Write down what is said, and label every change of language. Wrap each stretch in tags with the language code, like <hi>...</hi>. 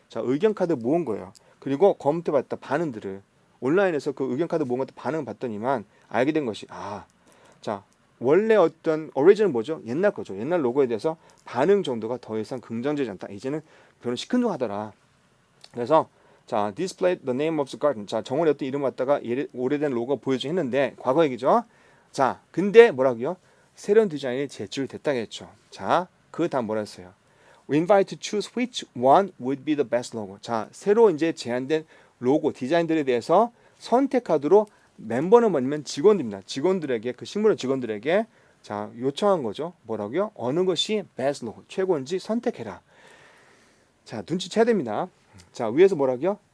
<ko>자, 의견 카드 모은 거예요. 그리고 검토해봤다. 반응들을. 온라인에서 그 의견 카드 모은 것도 반응을 봤더니만 알게 된 것이 자, 원래 어떤 오리지널 뭐죠? 옛날 거죠. 옛날 로고에 대해서 반응 정도가 더 이상 긍정적이지 않다. 이제는 별로 시큰둥하더라. 그래서 자,</ko> <en>display the name of the garden.</en> <ko>자, 정원의 어떤 이름 갖다가 오래된 로고가 보여주긴 했는데 과거 얘기죠. 자, 근데 뭐라고요? 새로운 디자인이 제출됐다겠죠. 자, 그 다음 뭐라 했어요?</ko> <en>We invite to choose which one would be the best logo.</en> <ko>자, 새로 이제 제안된 로고 디자인들에 대해서 선택하도록 멤버는 뭐냐면 직원들입니다. 직원들에게 그 식물원 직원들에게 자, 요청한 거죠. 뭐라고요? 어느 것이 best logo 최고인지 선택해라. 자, 눈치채야 됩니다. 자, 위에서 뭐라고요?</ko>